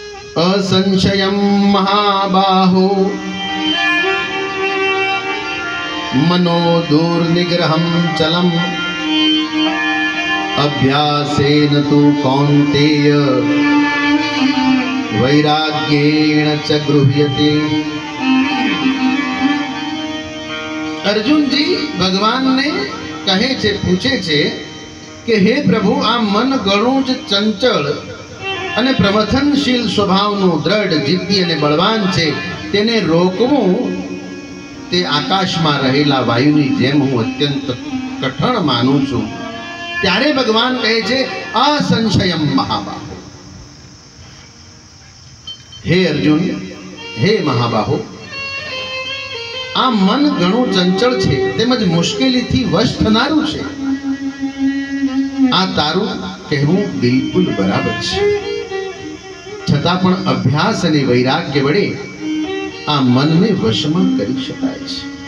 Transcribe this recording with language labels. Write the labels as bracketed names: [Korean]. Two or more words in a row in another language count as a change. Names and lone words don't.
[Sanskrit] असंशयं महाबाहो मनो दुर्निग्रहं चलम् अभ्यासेन तु कौन्तेय वैराग्येण च गृह्यते। [Gujarati] અર્જુન જી ભગવાન ને કહે છે, પૂછે છે કિ હે પ્રભુ, આ મન ઘણું જ ચંચળ અને પ્રમથનશીલ स्वभावનું દ્રઢ જીદ્દી અને બળવાન છે, તેને રોકવું તે આકાશમાં રહેલા વાયુની જેમ હું અત્યંત કઠણ માનું છું। ત્યારે ભગવાન કહે છે [Sanskrit] असंशयम महाबाहो। हे अर्जुन, हे महाबाहो, [Gujarati] આ મન घणું ચંચળ છે તેમજ મુશ્કેલીથી વશ થનારું છે। આ તારું કહેવું બિલકુલ બરાબર છે, છતાં પણ અભ્યાસ અને વૈરાગ્ય વડે આ મનને વશમાં કરી શકાય છે।